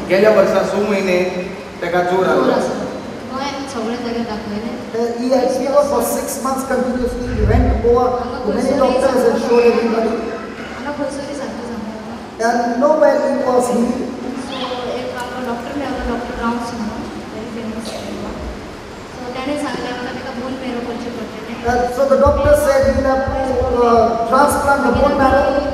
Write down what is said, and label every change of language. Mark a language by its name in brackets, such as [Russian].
[Konkani] गेल्या वर्सा 6 म्हयने ताका जोर जोर आसलो आसलो गोंयांत सगळे जाग्यार दाखयलें [English] He had fever for 6 months continuously. He went to Goa to many doctors and showed everybody. [Konkani] हांगा खंयसरी सारकें सांगता [English] And nowhere he was healed. [Konkani] सो एक आमकां डॉक्टर मेळ्ळो डॉक्टर रावन्स म्हणून [English] very famous so [Konkani] ताणें सांगलें म्हाका ताका बोन मेरो करचें पडटलें [English] So the doctor said he'll have to transplant the bone marrow.